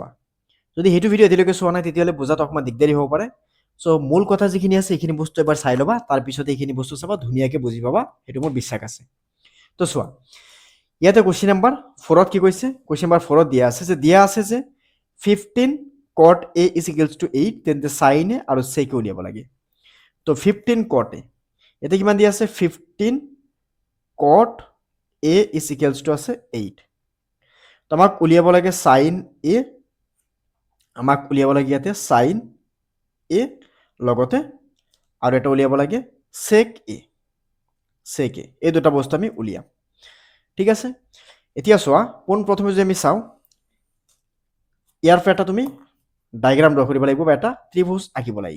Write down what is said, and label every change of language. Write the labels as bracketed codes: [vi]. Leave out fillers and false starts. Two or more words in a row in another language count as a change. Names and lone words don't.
[as] যদি সেইটো ভিডিঅ' এতিয়ালৈকে চোৱা নাই তেতিয়াহ'লে বুজাত অকণমান দিগদাৰী হ'ব পাৰে। চ' মূল কথা যিখিনি আছে সেইখিনি বস্তু এবাৰ চাই ল'বা, তাৰপিছত এইখিনি বস্তু চাবা, ধুনীয়াকৈ বুজি পাবা, সেইটো মোৰ বিশ্বাস আছে। তো চোৱা, ইয়াতে [en] question number [as] 4ত কি কৈছে? [en] question number [as] 4ত দিয়া আছে যে 15 [en] cot a is equals to [as] 8, তেন্তে sin a আৰু sec a উলিয়াব লাগে। তো 15 cot a, ইয়াতে কিমান দিয়া আছে? 15 [en] cot a is equals to [as] আছে 8। তো আমাক উলিয়াব লাগে sin a, আমাক উলিয়াব লাগে ইয়াতে sin a, লগতে আৰু এটা উলিয়াব লাগে sec a। এই দুটা বস্তু আমি উলিয়াম। ঠিক আছে, এতিয়া চোৱা, পোনপ্ৰথমে যদি আমি চাওঁ, ইয়াৰ পৰা এটা তুমি [en] diagram draw [as] কৰিব লাগিব বা এটা ত্ৰিভুজ আঁকিব লাগিব।